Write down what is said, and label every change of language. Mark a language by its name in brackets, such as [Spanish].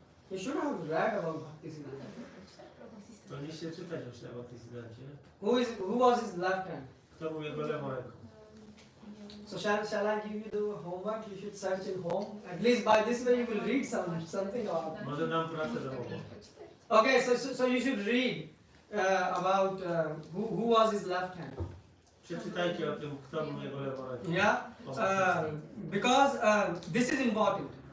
[English] You should have read about Bhaktisiddhanta. [Polish] Powinniście czytać o śle Bhaktisidancie. [English] Who was his left hand? [Polish] Kto był jego lewą ręką? [English] So shall I give you the homework? You should search in home. At least by this way you will read something about. [Polish] Może dam pracę domową. [English] Okay, so you should read about who was his left hand. [Polish] Przeczytajcie o tym, kto był jego lewą ręką. [English] Yeah, because this is important.